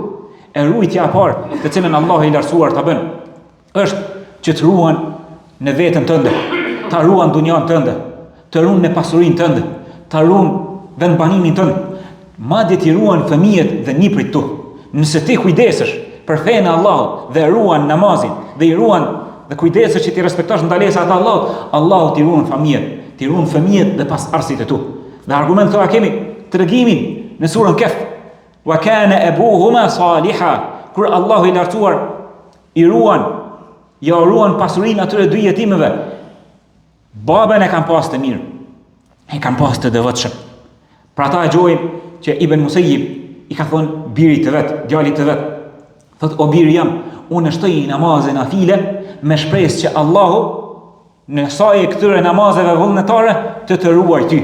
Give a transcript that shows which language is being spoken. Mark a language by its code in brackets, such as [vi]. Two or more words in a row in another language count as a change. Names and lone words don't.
[sq] E rujtja e parë të cilën Allahu i lartësuar ta bën është që të ruan në veten tënde, ta ruan dunjan tënde, të ruan në pasurinë tënde, ta ruan vendbanimin tënd, madje të ruan fëmijët dhe niprit tu. Nëse ti kujdesesh për fenë e Allahut dhe ruan namazin dhe i ruan dhe kujdesesh që ti respektosh ndalesat e Allahut, Allahu t'i ruan fëmijët dhe pasardhësit e tu. Dhe argument këto kemi tregimin në surën Kehf. [ar] وكان أبوهما صالحا, [sq] kur Allahu i lartësuar i ruan pasurinë atyre dy jetimëve. Babën e kanë pas të mirë, e kanë pas të devotshëm. Pra ta e gjojmë që Ibn Musayyib i ka thonë birit të vet, djalit të vet, thot o biri jam, unë shtoj namazin nafile me shpresë që Allahu në saj e këtyre namazeve vullnetare të ruaj ty.